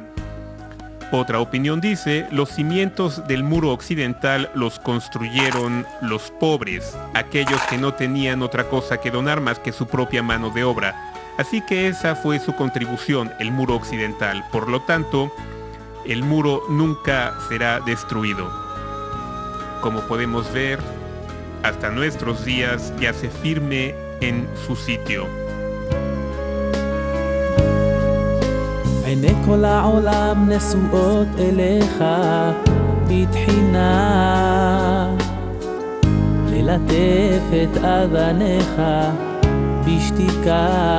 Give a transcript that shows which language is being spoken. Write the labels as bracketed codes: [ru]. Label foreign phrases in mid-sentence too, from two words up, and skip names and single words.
[es] Otra opinión dice, los cimientos del muro occidental los construyeron los pobres, aquellos que no tenían otra cosa que donar más que su propia mano de obra. Así que esa fue su contribución, el muro occidental. Por lo tanto, el muro nunca será destruido. Como podemos ver, hasta nuestros días yace firme en su sitio. [he] עיני כל העולם נשואות אליך בתחינה, ללטף את אבניך בשתיקה.